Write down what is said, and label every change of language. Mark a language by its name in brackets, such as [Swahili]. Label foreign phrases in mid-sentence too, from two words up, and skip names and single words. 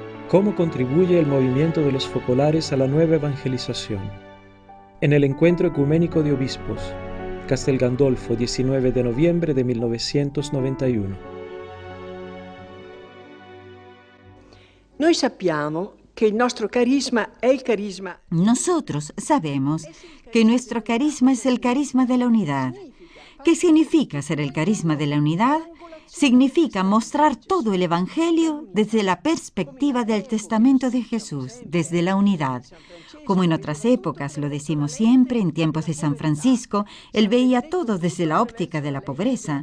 [Spanish] ¿Cómo contribuye el movimiento de los focolares a la nueva evangelización? En el Encuentro Ecuménico de Obispos, Castel Gandolfo, 19 de noviembre de 1991. [Italian] Noi sappiamo che il nostro carisma è il carisma. [Spanish] Nosotros sabemos que nuestro carisma es el carisma de la unidad. ¿Qué significa ser el carisma de la unidad? Significa mostrar todo el Evangelio desde la perspectiva del testamento de Jesús, desde la unidad. Como en otras épocas, lo decimos siempre, en tiempos de San Francisco, él veía todo desde la óptica de la pobreza.